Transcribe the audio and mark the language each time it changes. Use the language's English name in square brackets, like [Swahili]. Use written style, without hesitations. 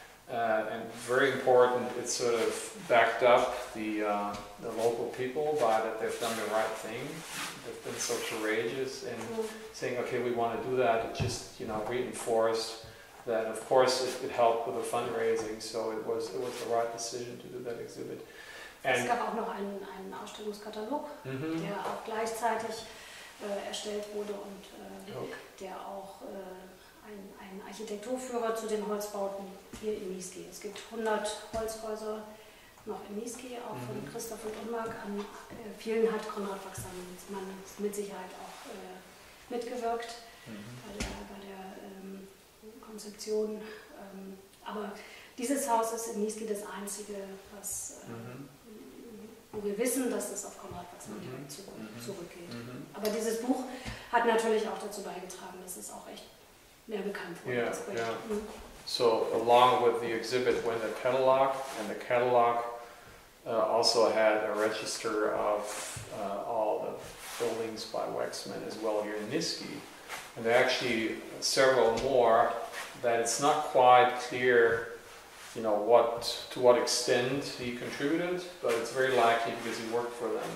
[English] And very important, it sort of backed up the local people by that they've done the right thing. They've been so courageous in saying, okay, we want to do that. It just, reinforced that. Of course, it helped with the fundraising, so it was the right decision to do that exhibit. And [German] es gab auch noch einen Ausstellungskatalog, der auch gleichzeitig erstellt wurde und der auch ein Architekturführer zu den Holzbauten hier in Niesky. Es gibt 100 Holzhäuser noch in Niesky, auch von Christoph und Unmark. An vielen hat Konrad Wachsmann mit Sicherheit auch mitgewirkt bei der Konzeption. Aber dieses Haus ist in Niesky das einzige, was, wo wir wissen, dass es auf Konrad Wachsmann zurückgeht. Aber dieses Buch hat natürlich auch dazu beigetragen, dass es auch echt mehr bekannt wurde. [English] So along with the exhibit went a catalog, and the catalog also had a register of all the buildings by Wachsman as well here in Niesky. And there are actually several more that it's not quite clear, to what extent he contributed, but it's very likely because he worked for them.